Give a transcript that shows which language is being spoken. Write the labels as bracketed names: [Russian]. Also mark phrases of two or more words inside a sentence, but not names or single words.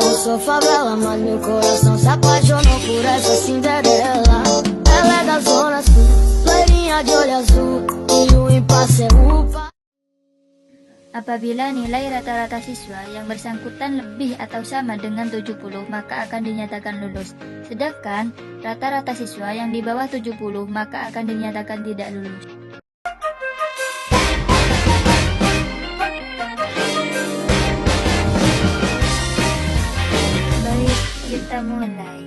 [Portuguese] sou favela, mas meu coração se apaixonou por essa Cinderela. Ela é da zona sul, loirinha de olho azul, e o impasse é upa. [Indonesian] Apabila nilai rata-rata siswa yang bersangkutan lebih atau sama dengan 70, maka akan dinyatakan lulus. Sedangkan rata-rata siswa yang di bawah 70, maka akan dinyatakan tidak lulus. Baik, kita mulai.